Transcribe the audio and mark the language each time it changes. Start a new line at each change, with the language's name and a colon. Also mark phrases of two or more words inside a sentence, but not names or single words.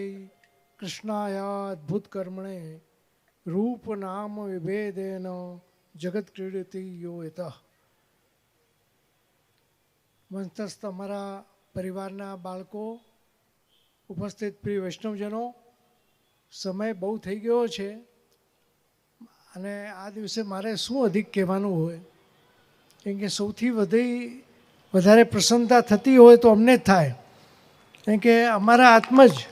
Sanskrit: कृष्णायाद्भुत कर्मणे रूप नाम विभेदेन जगत क्रीडति यो यतः.
Gujarati: મંચસ્થ અમારા પરિવારના બાળકો, ઉપસ્થિત પ્રિય વૈષ્ણવજનો, સમય બહુ થઈ ગયો છે અને આ દિવસે મારે શું અધિક કહેવાનું હોય, કેમ કે સૌથી વધારે પ્રસન્નતા થતી હોય તો અમને જ થાય, કેમ કે અમારા આત્મા જ